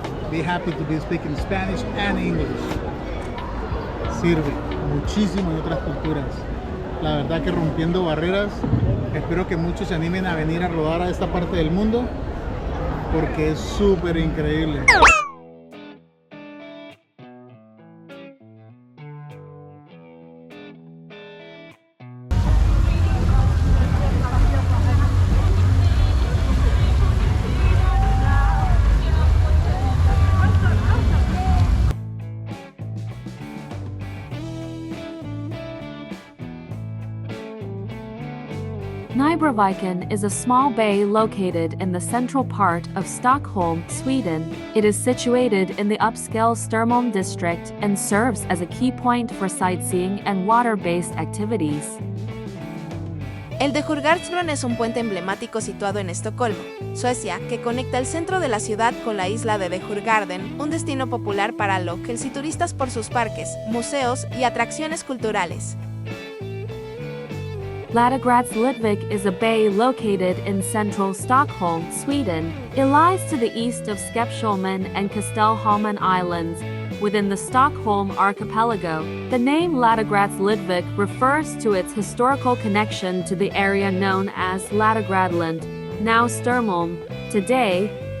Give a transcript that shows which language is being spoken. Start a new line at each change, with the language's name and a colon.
English: Be happy to be speaking Spanish and English.
Spanish: Sirve muchísimo en otras culturas. La verdad que rompiendo barreras. Espero que muchos se animen a venir a rodar a esta parte del mundo porque es súper increíble.
English: Nybroviken is a small bay located in the central part of Stockholm, Sweden. It is situated in the upscale Stockholm district and serves as a key point for sightseeing and water-based activities.
Spanish: El de Djurgårdsbron es un puente emblemático situado en Estocolmo, Suecia, que conecta el centro de la ciudad con la isla de Djurgården, un destino popular para locals y turistas por sus parques, museos y atracciones culturales.
English: Ladegrads Lidvik is a bay located in central Stockholm, Sweden. It lies to the east of Skepsholmen and Kastelholmen Islands, within the Stockholm archipelago. The name Ladegrads Lidvik refers to its historical connection to the area known as Ladegradland, now Sturmholm. Today,